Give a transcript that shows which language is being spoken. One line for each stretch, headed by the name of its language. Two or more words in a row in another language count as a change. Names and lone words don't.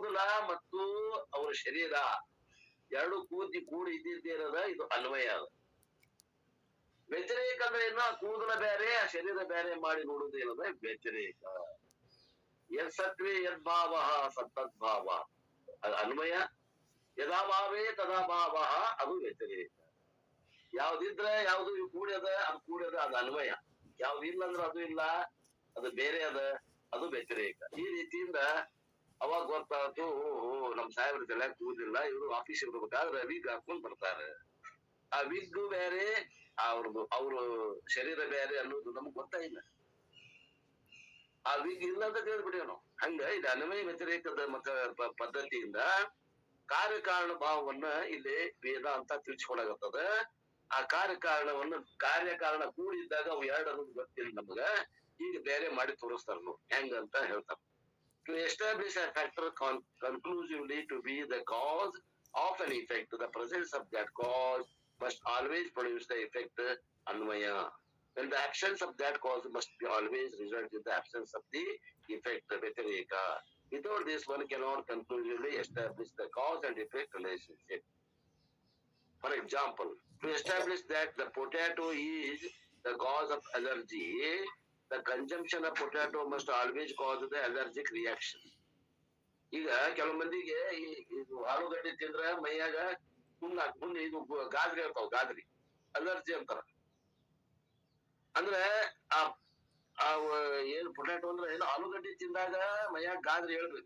Kannada: ಹಂಗಾರ ಕೂದಲ ಮತ್ತು ಅವ್ರ ಶರೀರ ಎರಡು ಕೂಡಿ ಇದ್ದಿದ್ದೇನದ ಇದು ಅನ್ವಯ ಅದ. ವ್ಯತಿರೇಕ ಅಂದ್ರೆ ಏನು? ಕೂದಲ ಬೇರೆ ಆ ಶರೀರ ಬೇರೆ ಮಾಡಿ ನೋಡುವುದು ಏನದ ವ್ಯತಿರೇಕ.
Sanskrit: ಯದ್ ಸತ್ವೇ ಯದ್ಭಾವ ಸತ್ತದ್ಭಾವ
Kannada: ಅದು ಅನ್ವಯ.
Sanskrit: ಯದಾ ಭಾವೇ ತದಾ ಭಾವ
Kannada: ಅದು ವ್ಯತಿರೇಕ. ಯಾವ್ದಿದ್ರೆ ಯಾವ್ದು ಕೂಡ್ಯದ ಅದು ಕೂಡ್ಯದ ಅದು ಅನ್ವಯ. ಯಾವ್ದಿಲ್ಲ ಅಂದ್ರೆ ಅದು ಇಲ್ಲ ಅದು ಬೇರೆ ಅದ ಅದು ವ್ಯತಿರೇಕ. ಈ ರೀತಿಯಿಂದ ಅವಾಗ ಗೊತ್ತಾಯ್ತು, ನಮ್ ಸಾಹೇಬ್ರ ತಲೆ ಕೂದಿಲ್ಲ, ಇವರು ಆಫೀಸ್ ಇರ್ಬೇಕಾದ್ರೆ ವಿಗ್ ಹಾಕೊಂಡ್ ಬರ್ತಾರೆ. ಆ ವಿಗ್ ಬೇರೆ ಅವ್ರ ಶರೀರ ಬೇರೆ ಅನ್ನೋದು ನಮ್ಗ್ ಗೊತ್ತಾಗಿಲ್ಲ. ಆ ವಿಗ್ ಇಲ್ಲ ಅಂತ ತಿಳಿದ್ಬಿಡಿ ನಾವು. ಹಂಗ ಇದು ಅನ್ವಯ ವ್ಯತಿರೇಕದ ಪದ್ಧತಿಯಿಂದ ಕಾರ್ಯಕಾರಣ ಭಾವವನ್ನ ಇಲ್ಲಿ ವೇದಾಂತ ತಿಳಿಸ್ಕೊಡಾಗತ್ತದ. ಆ ಕಾರ್ಯಕಾರಣ ಕೂಡಿದ್ದಾಗ ಅವು ಎರಡು ಅನ್ನೋದು ಗೊತ್ತಿಲ್ಲ ನಮ್ಗ. ಈಗ ಬೇರೆ ಮಾಡಿ ತೋರಿಸ್ತಾರ ನಾವು ಹೆಂಗ ಅಂತ ಹೇಳ್ತಾರ.
English: To establish a factor conclusively to be the cause of an effect, the presence of that cause must always produce the effect anvaya. Then the absence of that cause must be always result in the absence of the effect vyatireka. Without this, one cannot conclusively establish the cause and effect relationship. For example, to establish that the potato is the cause of allergy, the consumption of potato must always cause the allergic reaction.
Kannada: ಈಗ ಕೆಲವು ಮಂದಿಗೆ ಇದು ಆಲೂಗಡ್ಡೆ ತಿಂದ್ರೆ ಮೈಯಾಗ ಹುಣ್ಣು ಇದು ಗಾದ್ರಿ ಇರ್ತಾವ, ಗಾದ್ರಿ ಅಲರ್ಜಿ ಅಂತಾರ. ಅಂದ್ರೆ ಏನ್ ಪೊಟ್ಯಾಟೋ ಅಂದ್ರೆ ಏನು ಆಲೂಗಡ್ಡೆ ತಿಂದಾಗ ಮೈಯಾಗ ಗಾದ್ರಿ ಹೇಳ್ಬೇಕು.